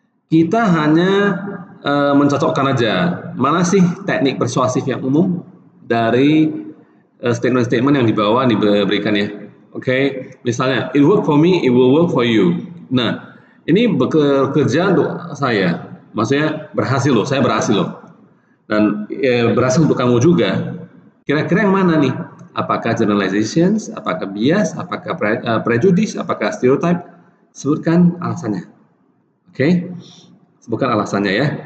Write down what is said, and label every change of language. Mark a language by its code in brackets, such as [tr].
[id] Kita hanya mencocokkan aja mana sih teknik persuasif yang umum dari statement-statement yang diberikan ya. Oke, misalnya [en] it work for me, it will work for you. [id] Nah, ini bekerja untuk saya, maksudnya berhasil loh, saya berhasil loh, dan berhasil untuk kamu juga. Kira-kira yang mana nih? Apakah generalizations, apakah bias, apakah prejudice, apakah stereotype? Sebutkan alasannya. Oke, sebutkan alasannya ya.